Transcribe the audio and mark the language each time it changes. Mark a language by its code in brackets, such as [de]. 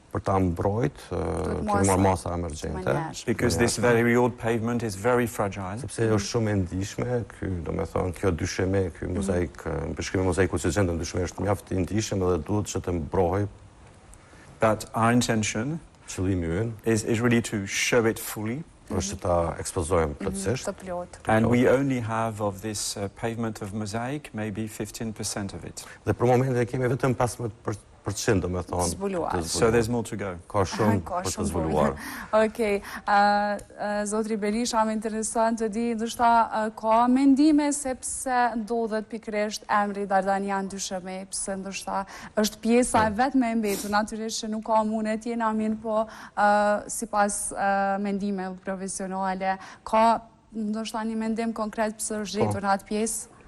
[sq] Për ta mbrojt, kemi marrë masa emergjente. [en] Because this very old pavement is very fragile. [sq] Sepse është shumë e ndihshme, ky do të thonë kjo dysheme, ky mozaik, bashkimi mozaiku që gjendet në dysheme është mjaft I ndihshëm dhe duhet që të mbrohej. [en] But our intention [sq] qëllimi ynë [en] is really to show it fully. [sq] Është ta ekspozojmë plotësisht. [en] And we only have of this pavement of mosaic maybe 15% of it. [sq] Dhe për momentin kemi vetëm 15% do të thonë. [en] So there's more to go. [sq] Ka shumë për të zbuluar. Okej. Zotri Berisha, më interesant të di, ndoshta ka mendime sepse ndodhet pikërisht emri Dardanian dysheme, pse ndoshta është pjesa e vetme e mbetur, natyrisht që nuk ka mundë të jenë amin, po sipas mendimeve profesionale, ka ndoshta një mendim konkret pse është gjetur atë pjesë?